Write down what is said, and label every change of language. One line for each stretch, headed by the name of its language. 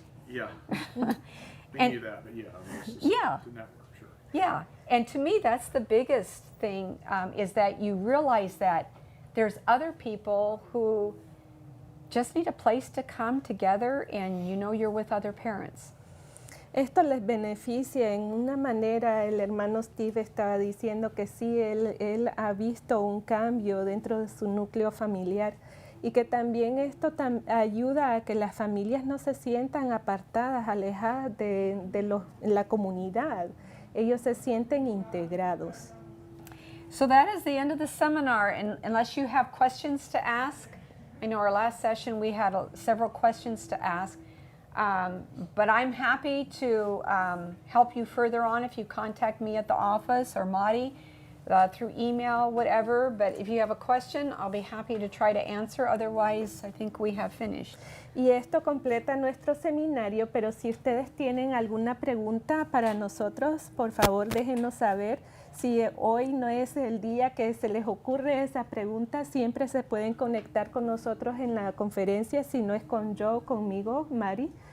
English: Yeah, we And- knew that, but yeah, I mean, it's just Yeah. the network, sure. Yeah, and to me, that's the biggest thing, is that you realize that there's other people who just need a place to come together, and you know you're with other parents.
Spanish: Esto les beneficia en una manera. El hermano Steve estaba diciendo que sí, él ha visto un cambio dentro de su núcleo familiar y que también esto ayuda a que las familias no se sientan apartadas, alejadas de la comunidad. Ellos se sienten integrados.
English: So that is the end of the seminar, and unless you have questions to ask, I know our last session we had several questions to ask, but I'm happy to help you further on if you contact me at the office or Madi through email, whatever. But if you have a question, I'll be happy to try to answer. Otherwise, I think we have finished.
Spanish: Y esto completa nuestro seminario, pero si ustedes tienen alguna pregunta para nosotros, por favor déjenos saber. Si hoy no es el día que se les ocurre esa pregunta, siempre se pueden conectar con nosotros en la conferencia, si no es conmigo, Mari.